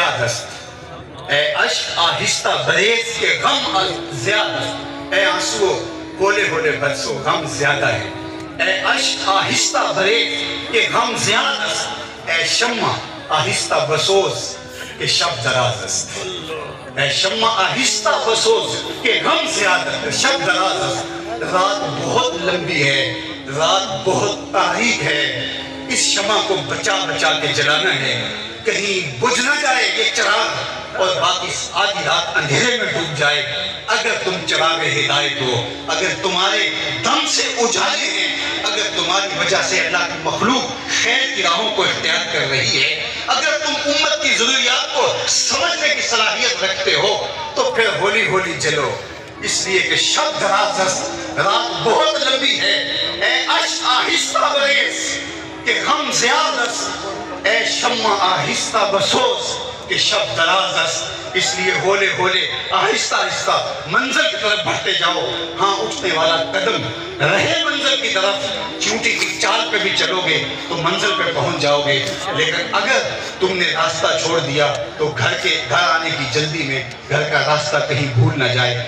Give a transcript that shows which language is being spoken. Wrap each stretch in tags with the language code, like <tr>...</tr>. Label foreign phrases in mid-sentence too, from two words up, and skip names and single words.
<fa>زیادست، اے اشک آہستہ بریز کہ غم زیادست،</fa> <ur>اے آنسو ہولے ہولے برسو غم زیادہ ہے،</ur> <fa>اے اشک آہستہ بریز کہ غم زیادہ است، اے شمع آہستہ بسوز کہ شب دراز است، اے شمع آہستہ بسوز کہ غم زیادہ شب دراز است۔</fa> <ur>رات بہت لمبی ہے، رات بہت تاریک ہے، اس شمع کو بچا بچا کے جلانا ہے، کہیں بجھ نہ جائے یہ چراغ اور باقی آدھی رات اندھیرے میں ڈوب جائے۔ اگر تم چراغ ہدایت ہو، اگر تمہارے دم سے اجالے ہیں، اگر تمہاری وجہ سے اللہ کی مخلوق خیر کی راہوں کو اختیار کر رہی ہے، اگر تم امت کی ضروریات کو سمجھنے کی صلاحیت رکھتے ہو تو پھر ہولی ہولی جلو، اس لیے کہ</ur> <fa>شب دراز است،</fa> <ur>رات بہت لمبی ہے۔</ur> <fa>اے اشک آہستہ بریز کہ غم زیاد است، اے شمع آہستہ بسوز کہ شب دراز است۔</fa> <ur>اس لیے ہولے ہولے آہستہ آہستہ منزل کی طرف بڑھتے جاؤ۔ ہاں اٹھنے والا قدم رہے منزل کی طرف، چونٹی کی چال پہ بھی چلو گے تو منزل پہ پہنچ جاؤ گے، لیکن اگر تم نے راستہ چھوڑ دیا تو گھر آنے کی جلدی میں گھر کا راستہ کہیں بھول نہ جائے۔</ur>